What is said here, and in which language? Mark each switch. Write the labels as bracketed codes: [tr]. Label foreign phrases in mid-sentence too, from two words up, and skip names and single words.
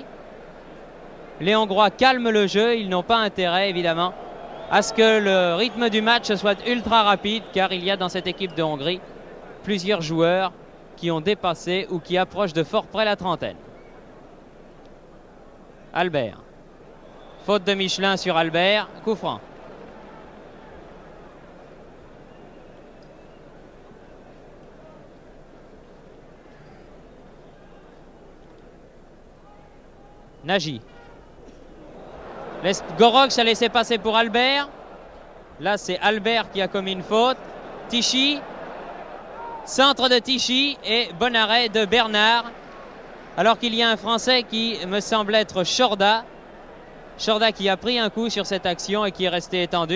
[fr] Les Hongrois calment le jeu, ils n'ont pas intérêt évidemment à ce que le rythme du match soit ultra rapide, car il y a dans cette équipe de Hongrie plusieurs joueurs qui ont dépassé ou qui approchent de fort près la trentaine. Albert. Faute de Michelin sur Albert, coup franc. Nagy. Gorox a laissé passer pour Albert. Là, c'est Albert qui a commis une faute. Tichy. Centre de Tichy et bon arrêt de Bernard. Alors qu'il y a un Français qui me semble être Chorda. Chorda qui a pris un coup sur cette action et qui est resté étendu.